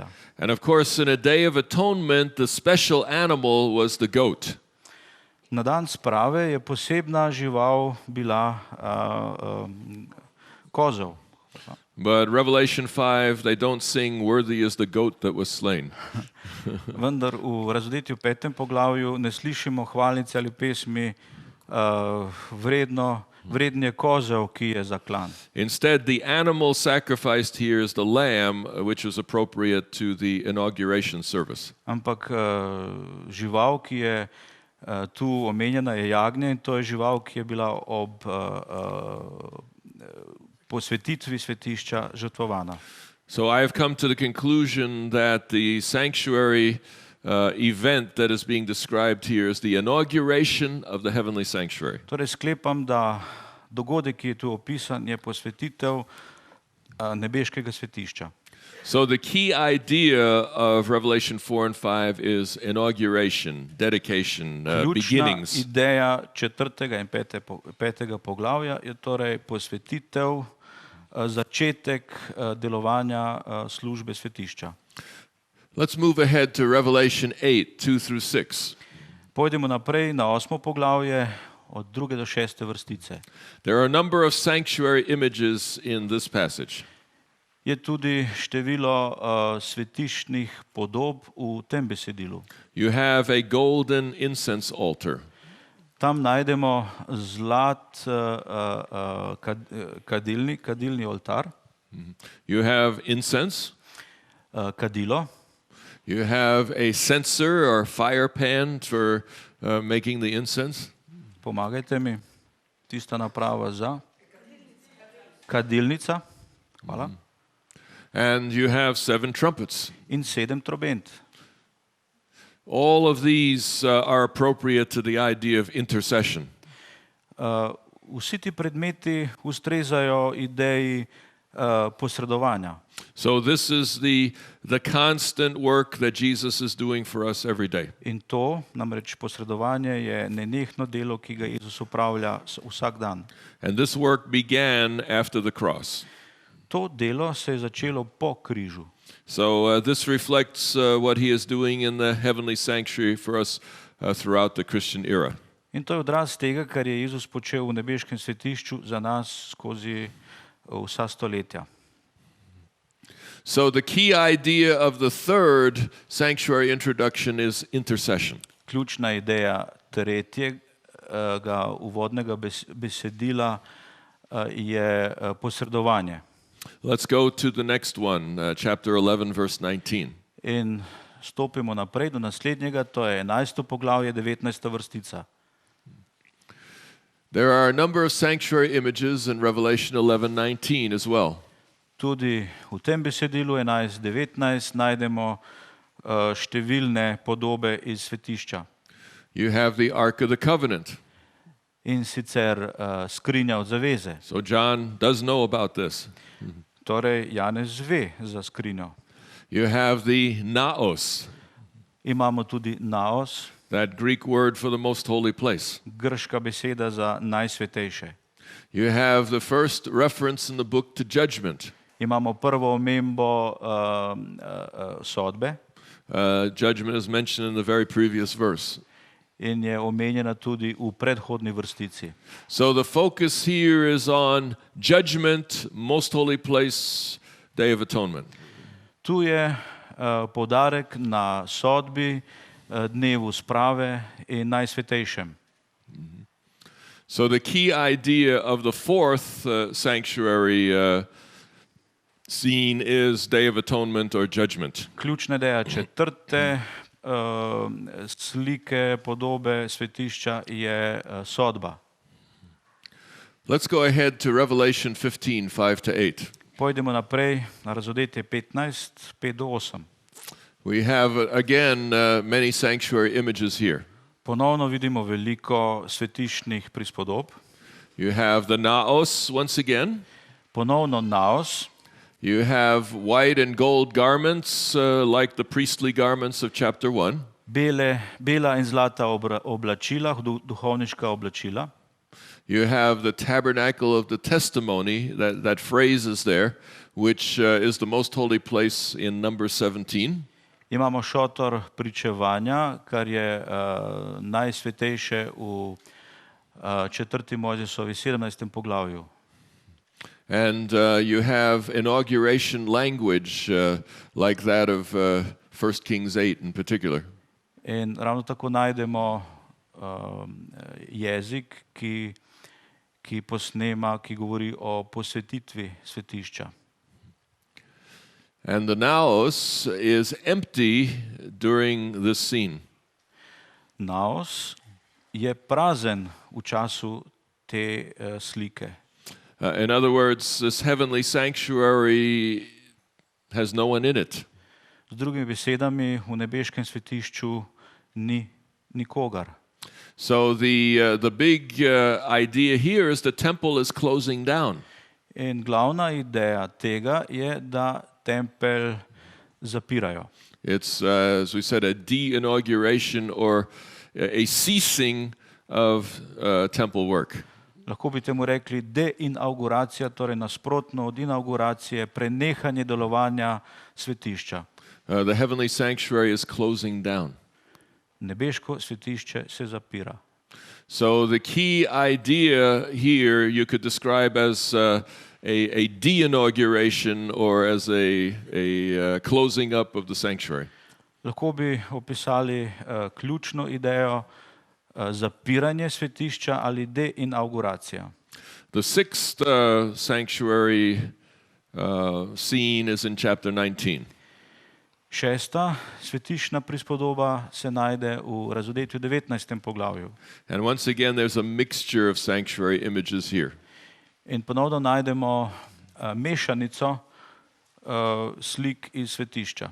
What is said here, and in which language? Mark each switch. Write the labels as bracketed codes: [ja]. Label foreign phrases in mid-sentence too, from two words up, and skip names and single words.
[en] And of course, in a Day of Atonement, the special animal was the goat. [sl] Na dan sprave je posebna žival bila kozel. [en] But Revelation 5, they don't sing, "Worthy is the goat that was slain." [sl] Vendar v Razodetju 5. poglavju ne slišimo hvalnice ali pesmi vreden je kozel, ki je zaklan. [en] Instead, the animal sacrificed here is the lamb, which was appropriate to the inauguration service. [sl] Ampak žival, ki je tu omenjena, je jagnje, in to je žival, ki je bila ob posvetitvi svetišča žrtvovana. [en] So I have come to the conclusion that the sanctuary event that is being described here is the inauguration of the heavenly sanctuary. [sl] Torej sklepam, da dogodek, ki je tu opisan, je posvetitev nebeškega svetišča. [en] So the key idea of Revelation 4 and 5 is inauguration, dedication, beginnings. [sl] Ključna ideja 4. in 5. poglavja je torej posvetitev, začetek delovanja službe svetišča. [en] Let's move ahead to Revelation 8, 2 through 6. [sl] Pojdimo naprej na 8. poglavje od 2. do 6. vrstice. [en] There are a number of sanctuary images in this passage. [sl] Je tudi število svetiščnih podob v tem besedilu. [en] You have a golden incense altar. [sl] Tam najdemo zlat kadilni oltar, [en] You have incense. [sl] kadilo, [en] You have a censer or fire pan for making the incense. [sl] pomagajte mi, tista naprava za kadilnica, hvala, [en] And you have 7 trumpets. [sl] in 7 trobent. [en] All of these are appropriate to the idea of intercession. [sl] Vsi ti predmeti ustrezajo ideji posredovanja. [en] So this is the constant work that Jesus is doing for us every day. [sl] In to, namreč posredovanje, je nenehno delo, ki ga Jezus opravlja vsak dan. [en] And this work began after the cross. [sl] To delo se je začelo po križu. [en] So this reflects what he is doing in the heavenly sanctuary for us throughout the Christian era. [sl] In to je odraz tega, kar je Jezus počel v nebeškem svetišču za nas skozi vsa stoletja. [en] So the key idea of the third sanctuary introduction is intercession. [sl] Ključna ideja tretjega uvodnega besedila je posredovanje. [en] Let's go to the next one, chapter 11, verse 19. [sl] In stopimo naprej do naslednjega, to je 11. poglavje, 19. vrstica. [en] There are a number of sanctuary images in Revelation 11:19 as well. [sl] Tudi v tem besedilu 11:19 najdemo številne podobe iz svetišča. [en] You have the Ark of the Covenant. [sl] In sicer skrinja od zaveze. [en] So John does know about this. [sl] Torej, Janez ve za skrinjo. [en] You have the naos, [sl] Imamo tudi naos, [en] that Greek word for the most holy place. [sl] grška beseda za najsvetejše. [en] You have the first reference in the book to judgment. [sl] Imamo prvo omembo sodbe [en] Judgment is mentioned in the very previous verse. [sl] in je omenjena tudi v predhodni vrstici. [en] So the focus here is on judgment, most holy place, Day of Atonement. [sl] Tu je poudarek na sodbi, dnevu sprave in najsvetejšem. [en] So the key idea of the fourth sanctuary scene is Day of Atonement or Judgment. [sl] Ključna ideja četrte slike, podobe svetišča je sodba. [en] Let's go ahead to Revelation 15, 5 to 8. [sl] Pojdemo naprej na Razodetje 15, 5 do 8. [en] We have, again, many sanctuary images here. [sl] Ponovno vidimo veliko svetiščnih prispodob. [en] You have the naos once again. [sl] Ponovno naos. [en] You have white and gold garments like the priestly garments of chapter 1. [sl] Bela in zlata oblačila, duhovniška oblačila. [en] You have the tabernacle of the testimony, that phrase is there, which is the most holy place in number 17. [sl] Imamo šotor pričevanja, kar je najsvetejše v 4. Mojzesovi 17. poglavju. [en] And you have inauguration language like that of 1 Kings 8 in particular. [sl] In ravno tako najdemo jezik, ki posnema, ki govori o posvetitvi svetišča. [en] And the naos is empty during this scene. [sl] Naos je prazen v času te slike. [en] In other words, this heavenly sanctuary has no one in it. [sl] Z drugimi besedami, v nebeškem svetišču ni nikogar. [en] So the big idea here is the temple is closing down. [sl] In glavna ideja tega je, da tempelj zapirajo. [en] It's, as we said, a de-inauguration or a ceasing of temple work. [sl] Lahko bi temu rekli deinauguracija, torej nasprotno od inauguracije, prenehanje delovanja svetišča. [en] The heavenly sanctuary is closing down. [sl] Nebeško svetišče se zapira. [en] So the key idea here you could describe as a de-inauguration or as a closing up of the sanctuary. [sl] Lahko bi opisali ključno idejo zapiranje svetišča ali deinauguracija. [en] The sixth sanctuary scene is in chapter 19. [sl] Šesta svetiščna prispodoba se najde v Razodetju 19. poglavju. [en] And once again there's a mixture of sanctuary images here. [sl] In ponovno najdemo mešanico slik iz svetišča.